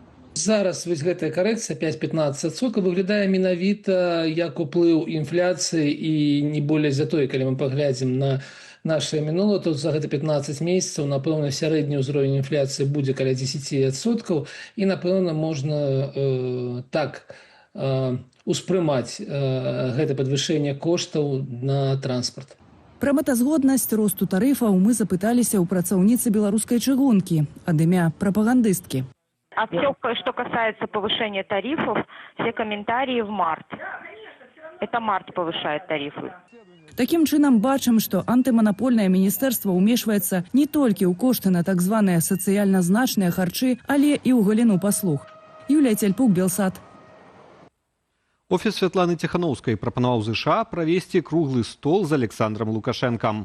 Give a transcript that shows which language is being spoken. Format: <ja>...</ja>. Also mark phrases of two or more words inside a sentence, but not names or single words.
<be>Зараз вось гэтая карэкцыя 5-15% выглядае менавіта як уплыў інфляцыі і не болей за тое, калі мы паглядзім на наше мінулае, то за гэта 15 месяцаў, напэўна, сярэдні ўзровень інфляцыі будзе каля 10%, і, напэўна, можна успрымаць гэта падвышэнне коштаў на транспарт. Пра мэтазгоднасць росту тарыфаў мы запыталіся ў працаўніцы беларускай чыгункі, ад імя прапагандысткі.</be> <ru>А все, что касается повышения тарифов, все комментарии в март. Это март повышает тарифы.</ru> <be>Такім чынам бачым, што антыманапольнае міністэрства ўмешваецца не толькі ў кошты на так званыя сацыяльна значныя харчы, але і ў галіну паслуг. Юлія Цяльпук, Белсат. Офіс Святланы Ціханаўскай прапанаваў ЗША правесці круглы стол з Александром Лукашэнкам.</be>